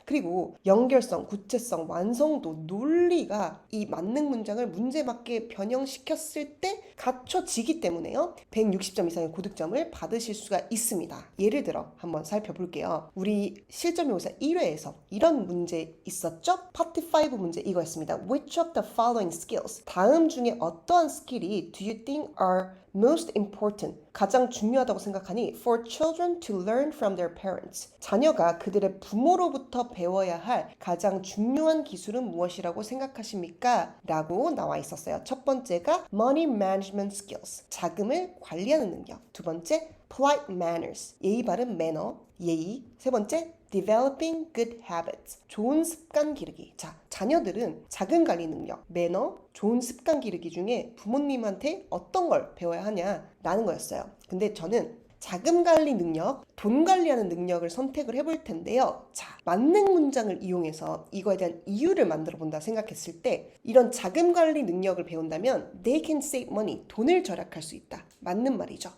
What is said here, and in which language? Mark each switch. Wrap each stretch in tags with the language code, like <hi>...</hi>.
<ko>그리고 연결성, 구체성, 완성도, 논리가 이 만능 문장을 문제에 맞게 변형시켰을 때 갖춰지기 때문에요. 160점 이상의 고득점을 받으실 수가 있습니다. 예를 들어 한번 살펴볼게요. 우리 실전묘사 1회에서 이런 문제 있었죠? 파트 5 문제 이거였습니다.</ko> <en>Which of the following skills?</en> <ko>다음 중에 어떠한 스킬이</ko> <en>do you think are most important?</en> <ko>가장 중요하다고 생각하니</ko> <en>for children to learn from their parents.</en> <ko>자녀가 그들의 부모로부터 배워야 할 가장 중요한 기술은 무엇이라고 생각하십니까? 라고 나와 있었어요. 첫 번째가</ko> <en>money management skills.</en> <ko>자금을 관리하는 능력. 두 번째</ko> <en>polite manners.</en> <ko>예의 바른 매너, 예의. 세 번째</ko> <en>developing good habits.</en> <ko>좋은 습관 기르기. 자, 자녀들은 자금 관리 능력, 매너, 좋은 습관 기르기 중에 부모님한테 어떤 걸 배워야 하냐라는 거였어요. 근데 저는 자금 관리 능력, 돈 관리하는 능력을 선택을 해볼 텐데요. 자, 만능 문장을 이용해서 이거에 대한 이유를 만들어 본다 생각했을 때 이런 자금 관리 능력을 배운다면</ko> <en>they can save money,</en> <ko>돈을 절약할 수 있다. 맞는 말이죠.</ko>